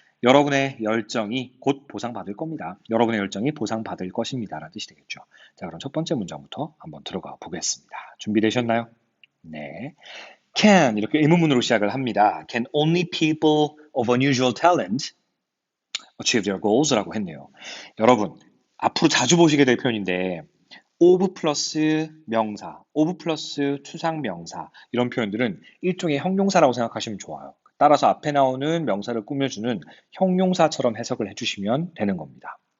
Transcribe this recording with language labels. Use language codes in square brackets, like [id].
[ko] 여러분의 열정이 곧 보상받을 겁니다. 여러분의 열정이 보상받을 것입니다. 라는 뜻이 되겠죠. 자, 그럼 첫 번째 문장부터 한번 들어가 보겠습니다. 준비되셨나요? 네. Can 이렇게 의문문으로 시작을 합니다. [en] Can only people of unusual talent achieve their goals? [ko] 라고 했네요. 여러분, 앞으로 자주 보시게 될 표현인데 of 플러스 명사, of 플러스 추상 명사 이런 표현들은 일종의 형용사라고 생각하시면 좋아요. 따라서 앞에 나오는 명사를 꾸며주는 형용사처럼 해석을 해주시면 되는 겁니다.